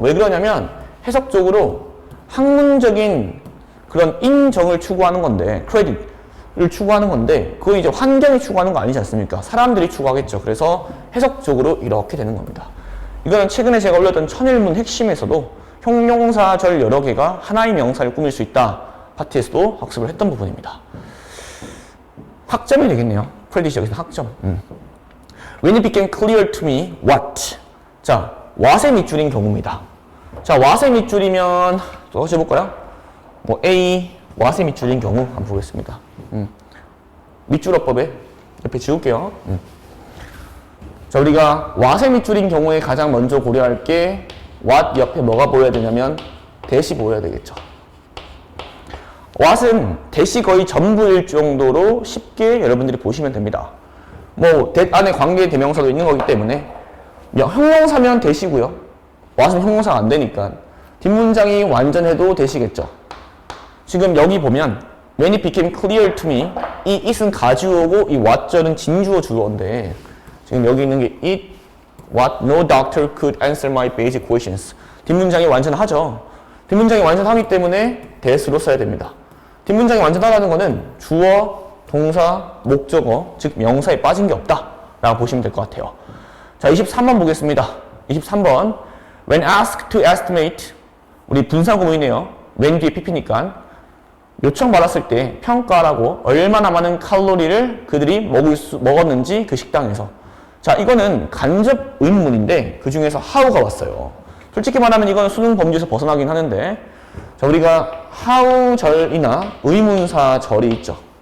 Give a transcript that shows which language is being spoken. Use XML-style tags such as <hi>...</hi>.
<ko>왜 그러냐면 해석적으로 학문적인 그런 인정을 추구하는 건데, 크레딧을 추구하는 건데, 그거 이제 환경이 추구하는 거 아니지 않습니까? 사람들이 추구하겠죠. 그래서 해석적으로 이렇게 되는 겁니다. 이거는 최근에 제가 올렸던 천일문 핵심에서도 형용사절 여러 개가 하나의 명사를 꾸밀 수 있다 파트에서도 학습을 했던 부분입니다. 학점이 되겠네요. 크레딧이 여기서 학점.</ko> <en>When it became clear to me what.</en> <ko>자, what의 밑줄인 경우입니다. 자, what의 밑줄이면 또 해볼까요? 뭐 A what의 밑줄인 경우 한번 보겠습니다. 밑줄어법에 옆에 지울게요. 자, 우리가 what의 밑줄인 경우에 가장 먼저 고려할 게 what 옆에 뭐가 보여야 되냐면 대시 보여야 되겠죠. what은 대시 거의 전부일 정도로 쉽게 여러분들이 보시면 됩니다. 뭐 that 안에 관계 대명사도 있는 거기 때문에 형용사면 대시고요. what은 형용사가 안 되니까 뒷문장이 완전해도 대시겠죠. 지금 여기 보면</ko> <en>when it became clear to me</en> <ko>이 it은 가주어고 이 what절은 진주어 주어인데 지금 여기 있는 게 it, what,</ko> <en>no doctor could answer my basic questions.</en> <ko>뒷문장이 완전하죠. 뒷문장이 완전하기 때문에 that으로 써야 됩니다. 뒷문장이 완전하다는 것은 주어, 동사, 목적어, 즉 명사에 빠진 게 없다 라고 보시면 될 것 같아요. 자, 23번 보겠습니다. 23번</ko> <en>when asked to estimate</en> <ko>우리 분사구문이네요. when 뒤에 pp니까 요청받았을 때 평가라고 얼마나 많은 칼로리를 그들이 먹었는지 그 식당에서. 자, 이거는 간접 의문문인데 그 중에서 how가 왔어요. 솔직히 말하면 이건 수능 범주에서 벗어나긴 하는데 자, 우리가 how절이나 의문사절이 있죠.</ko>